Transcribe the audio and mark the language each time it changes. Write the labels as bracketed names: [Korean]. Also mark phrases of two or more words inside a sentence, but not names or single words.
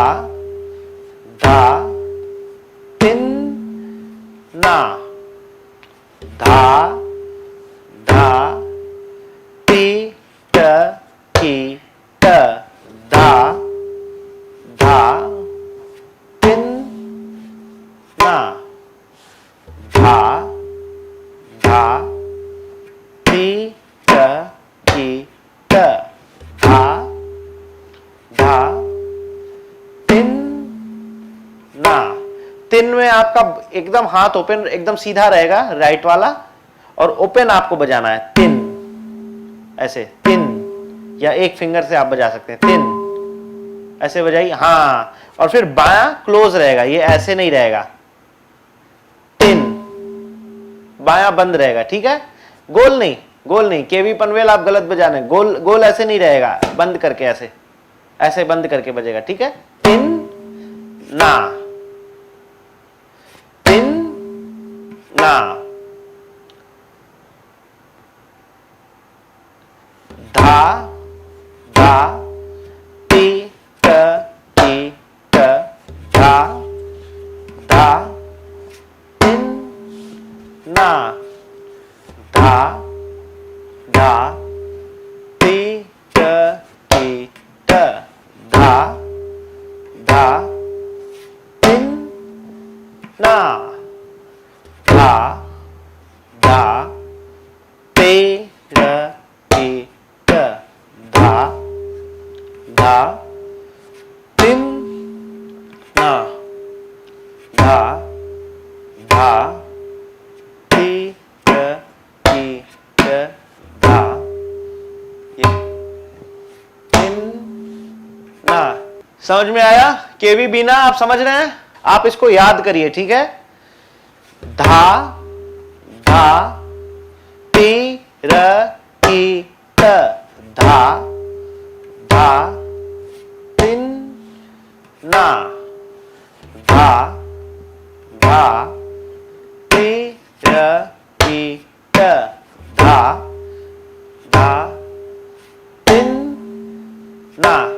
[Hindi] धा तिन ना, धा धा ती ट की ट, धा धा तिन ना, धा धा ती ट की ट, धा धा तिन ना। तिन में आपका एकदम हाथ ओपन, एकदम सीधा रहेगा राइट वाला, और ओपन आपको बजाना है। तिन ऐसे, तिन, या एक फिंगर से आप बजा सकते हैं। तिन ऐसे बजाइए। हाँ, और फिर बायां क्लोज रहेगा, ये ऐसे नहीं रहेगा, तिन, बायां बंद रहेगा, ठीक है, गोल नहीं, गोल नहीं, केवी पनवेल आप गलत बजा रहे हैं, गोल गोल ऐसे नहीं रहेगा, बंद करके ऐसे, ऐसे बंद करके बजेगा, ठीक है, तिन ना, तिन ना, धा धा, ती त ती त, धा धा, तिन ना, धा धा, ती त ती त, धा धा, तिन ना, धा धा, ते र ती त, धा धा, तिन ना, धा धा, ती त ती त, धा, ये तिन ना। समझ में आया? केवी बीना आप समझ रहे हैं? आप इसको याद करिए, ठीक है, धा धा, ती र ती त, धा धा, तिन ना, धा धा, ती र ती त, धा धा, तिन ना।